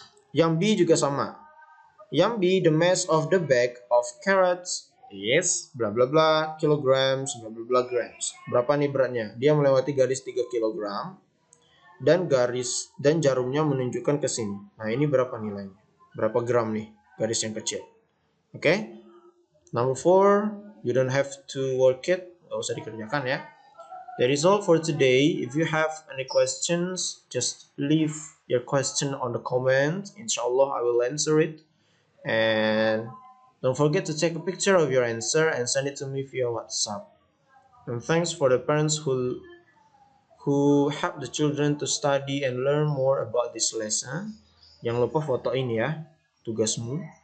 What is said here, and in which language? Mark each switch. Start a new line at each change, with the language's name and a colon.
Indonesian: Yang B juga sama. Yang B,
English: the mass of the bag of carrots is bla bla bla kilograms, bla bla bla grams.
Indonesian: Berapa nih beratnya? Dia melewati garis 3 kilogram dan jarumnya menunjukkan ke sini. Nah, ini berapa nilainya? Berapa gram nih garis yang kecil? Oke.
English: Number 4, you don't have to work it.
Indonesian: Gak usah dikerjakan ya.
English: That is all for today. If you have any questions, just leave your question on the comment. Inshallah, I will answer it. And don't forget to take a picture of your answer and send it to me via WhatsApp. And thanks for the parents who help the children to study and learn more about this lesson.
Indonesian: Jangan lupa foto ini ya, tugasmu.